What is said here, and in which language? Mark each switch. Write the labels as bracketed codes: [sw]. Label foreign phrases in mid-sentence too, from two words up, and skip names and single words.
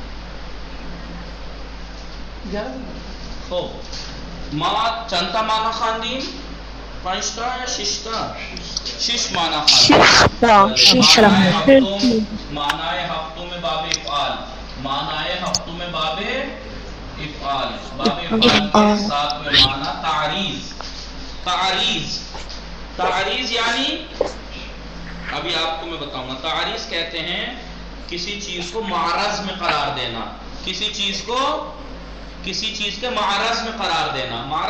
[fa] خب ما چند تا معنی خواندیم؟ 5 تا یا 6 تا؟ 6 معنی خواندیم. معنی هفتم باب افعال. معنی هفتم باب افعال. [ur] باب افعال کے ساتویں معنی تعریض یعنی ابھی آپ کو میں بتاؤں گا. تعریض کہتے ہیں کسی چیز کو معرض میں قرار دینا، کسی چیز کے معرض میں قرار دینا.